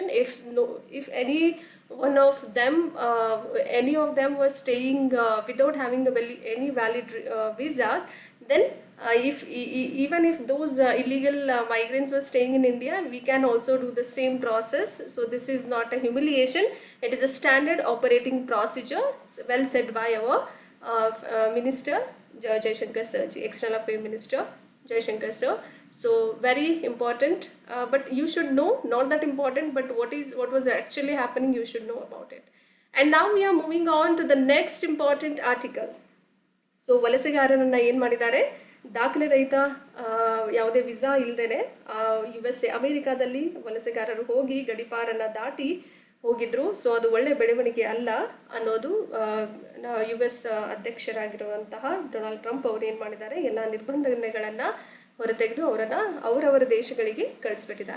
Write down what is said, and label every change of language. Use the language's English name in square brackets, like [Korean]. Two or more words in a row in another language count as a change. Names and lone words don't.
[English] If any of them were staying without having any valid visas, then even if those illegal migrants were staying in India, we can also do the same process. So this is not a humiliation, it is a standard operating procedure, well said by our minister Jaishankar sir, external affairs minister Jaishankar sir. So very important, but you should know, not that important, but what was actually happening, you should know about it. And now we are moving on to the next important article. [Kannada] ಸೊ ವಲಸೆಗಾರರನ್ನ ಏನು ಮಾಡಿದ್ದಾರೆ, ದಾಖಲೆ ರಹಿತ ಯಾವುದೇ ವಿಸಾ ಇಲ್ಲದೇನೆ USA ಅಮೆರಿಕಾದಲ್ಲಿ ವಲಸೆಗಾರರು ಹೋಗಿ ಗಡಿಪಾರನ್ನು ದಾಟಿ ಹೋಗಿದ್ರು. ಸೊ ಅದು ಒಳ್ಳೆ ಬೆಳವಣಿಗೆ ಅಲ್ಲ ಅನ್ನೋದು US ಅಧ್ಯಕ್ಷರಾಗಿರುವಂತಹ ಡೊನಾಲ್ಡ್ ಟ್ರಂಪ್ ಅವರು ಏನು ಮಾಡಿದ್ದಾರೆ, ಎಲ್ಲ ನಿರ್ಬಂಧನೆಗಳನ್ನು ಹೊರತೆಗೆದು ಅವರವರ ದೇಶಗಳಿಗೆ ಕಳಿಸ್ಬಿಟ್ಟಿದ್ದಾರೆ.